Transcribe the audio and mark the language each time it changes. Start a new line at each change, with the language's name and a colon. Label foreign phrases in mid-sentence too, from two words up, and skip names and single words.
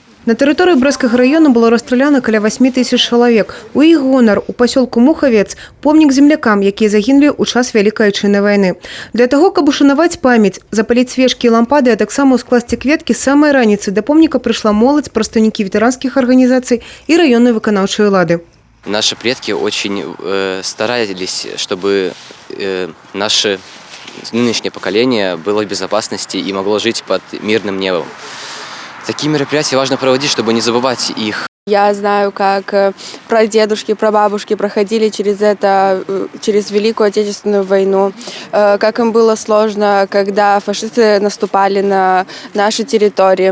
Belarusian: На тэрыторыі Брэсцкага района было расстраляно каля 8 тысяч чалавек. У іх гонар у пасёлку Мухавец помнік землякам, якія загінулі ў час Вялікай Айчыннай вайны. Для таго, каб ушанаваць памяць, запаліць свечкі і лампады, а таксама ўскласці кветкі, з самай раніцы да помніка прыйшла моладзь, прадстаўнікі ветэранскіх арганізацый і раённай выканаўчай улады.
Russian: Наши предки очень старались, чтобы наше нынешнее поколение было в безопасности и могло жить под мирным небом. Такие мероприятия важно проводить, чтобы не забывать их. Я знаю, как прадедушки, прабабушки проходили через Великую Отечественную войну, как им было сложно, когда фашисты наступали на наши территории.